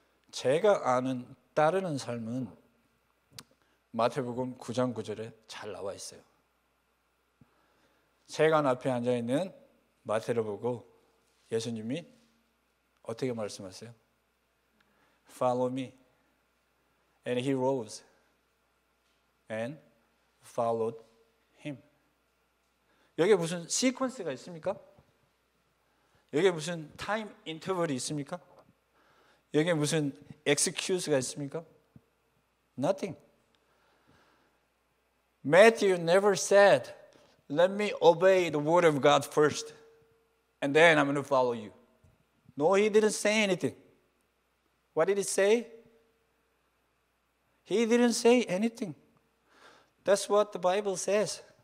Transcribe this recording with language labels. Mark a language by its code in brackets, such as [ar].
[ko] 제가 아는 따르는 삶은 마태복음 9장 9절에 잘 나와 있어요. 세관 앞에 앉아있는 마태를 보고 예수님이 어떻게 말씀하세요? [en] Follow me. And he rose and followed him. [ko] 여기에 무슨 시퀀스가 있습니까? 여기에 무슨 타임 인터벌이 있습니까? 여기에 무슨 excuse가 있습니까? [en] Nothing. Matthew never said, let me obey the word of God first, and then I'm going to follow you. No, he didn't say anything. What did he say? He didn't say anything. That's what the Bible says.